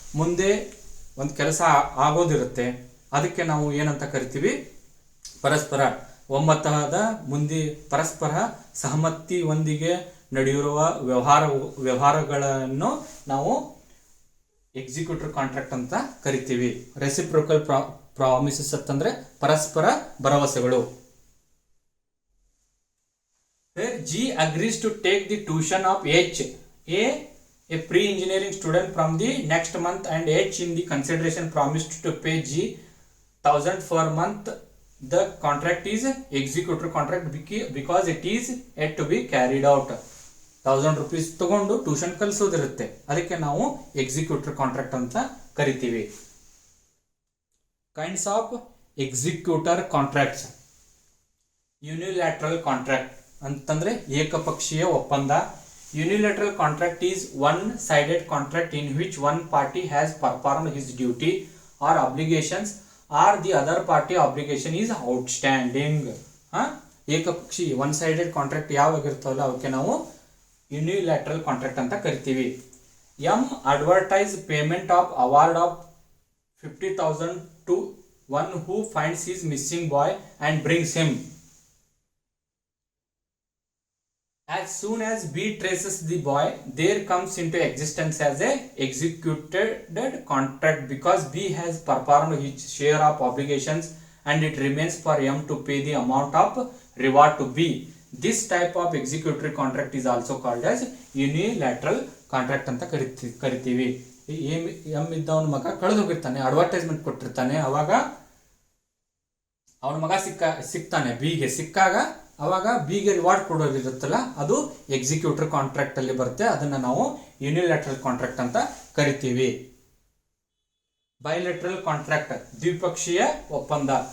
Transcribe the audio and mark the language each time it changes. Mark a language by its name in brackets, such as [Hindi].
[Kannada] ಮುಂದೆ ಒಂದು ಕೆಲಸ ಆಗೋದಿರುತ್ತೆ, ಅದಕ್ಕೆ ನಾವು ಏನಂತ ಕರಿತೀವಿ, ಪರಸ್ಪರ ಒಮ್ಮತದ ಪರಸ್ಪರ ಸಹಮತಿಯೊಂದಿಗೆ ನಡೆಯುವ ವ್ಯವಹಾರಗಳನ್ನು ನಾವು ಎಕ್ಸಿಕ್ಯೂಟರ್ ಕಾಂಟ್ರಾಕ್ಟ್ ಅಂತ ಕರಿತೀವಿ. ರೆಸಿಪ್ರೋಕಲ್ ಪ್ರಾಮಿಸಸ್ ಅಂತಂದ್ರೆ ಪರಸ್ಪರ ಭರವಸೆಗಳು. [English] G agrees to take the tuition of H, a pre-engineering student, from the next month, and H in the consideration promised to pay G 1000 per month. The contract is executor contract because it is yet to be carried out. [Kannada] 1000 rupees ತಗೊಂಡು tuition ಕಲಿಸೋದಿರುತ್ತೆ, ಅದಕ್ಕೆ ನಾವು executor contract ಅಂತ ಕರಿತೀವಿ. [English] Kinds of executor contracts. Unilateral contract [Kannada] ಅಂತಂದ್ರೆ ಏಕಪಕ್ಷೀಯ ಒಪ್ಪಂದ. [English] Unilateral contract is one sided contract in which one party has performed his duty or obligations or the other party obligation is outstanding. [Kannada] ಏಕಪಕ್ಷಿ one sided contract ಯಾವಾಗಿರ್ತಾವಲ್ಲ ಅವಕ್ಕೆ ನಾವು unilateral contract ಅಂತ ಕರಿತೀವಿ. [English] Advertise payment of award of 50,000 to one who finds his missing boy and brings him. As soon as B traces the boy, there comes into existence as a executed contract because B has performed his share of obligations and it remains for M to pay the amount of reward to B. This type of executory contract is also called as unilateral contract [Kannada] ಅಂತ ಕರಿತೀವಿ. M ಇದ್ದವನ ಮಗ ಕಳೆದು ಹೋಗಿರ್ತಾನೆ, advertisement ಕೊಟ್ಟಿರ್ತಾನೆ, ಅವಾಗ ಅವನ ಮಗ ಸಿಗ್ತಾನೆ, ಬಿಗೆ ಸಿಕ್ಕಾಗ ಅವಾಗ ಬಿಗೆ ರಿವಾರ್ಡ್ ಕೊಡೋದಿರುತ್ತಲ್ಲ, ಅದು ಎಕ್ಸಿಕ್ಯೂಟರ್ ಕಾಂಟ್ರಾಕ್ಟ್ ಅಲ್ಲಿ ಬರುತ್ತೆ. ಅದನ್ನ ನಾವು ಯೂನಿಲ್ಯಾಟ್ರಲ್ ಕಾಂಟ್ರಾಕ್ಟ್ ಅಂತ ಕರಿತೀವಿ. ಬೈಲ್ಯಾಟ್ರಲ್ ಕಾಂಟ್ರಾಕ್ಟ್, ದ್ವಿಪಕ್ಷೀಯ ಒಪ್ಪಂದ.